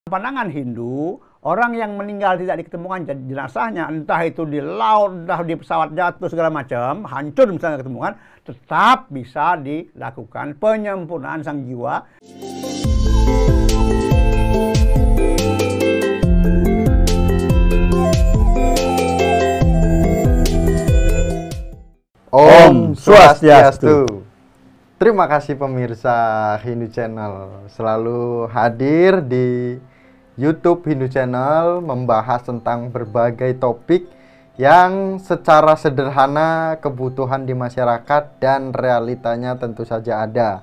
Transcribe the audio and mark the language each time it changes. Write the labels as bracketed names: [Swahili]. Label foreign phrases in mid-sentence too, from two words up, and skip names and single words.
[Indonesian] Pandangan Hindu, orang yang meninggal tidak diketemukan jenazahnya, entah itu di laut, entah di pesawat jatuh segala macam, hancur misalnya ketemukan, tetap bisa dilakukan penyempurnaan sang jiwa. [Balinese] Om Swastiastu. [Indonesian] Terima kasih pemirsa Hindu Channel selalu hadir di YouTube Hindu Channel membahas tentang berbagai topik yang secara sederhana kebutuhan di masyarakat dan realitanya tentu saja ada.